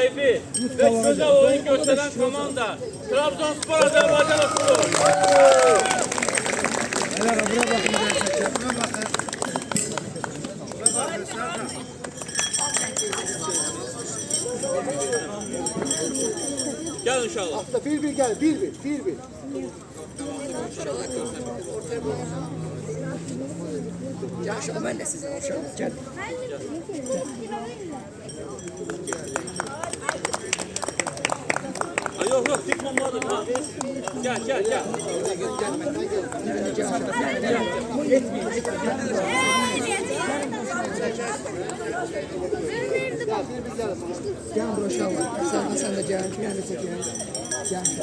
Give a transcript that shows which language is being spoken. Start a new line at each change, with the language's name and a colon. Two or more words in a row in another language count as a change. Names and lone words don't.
Turkish: Sahibi ve güzel oyun gösteren komanda. Trabzonspor Azerbaycan Okulu. Ali ağa buraya bakın gerçekten. Buraya bakın. Gel inşallah. Hafta bir gel. Bir.
Azerbaijani: Yaxşı, mən də sizə uşaqlar.
Turkish: Gel. Yok dik olmadı. Gel. Gel buraya
Azerbaijani: uşaqlar. Sen də gel. Bir də çəkirəm. Gel.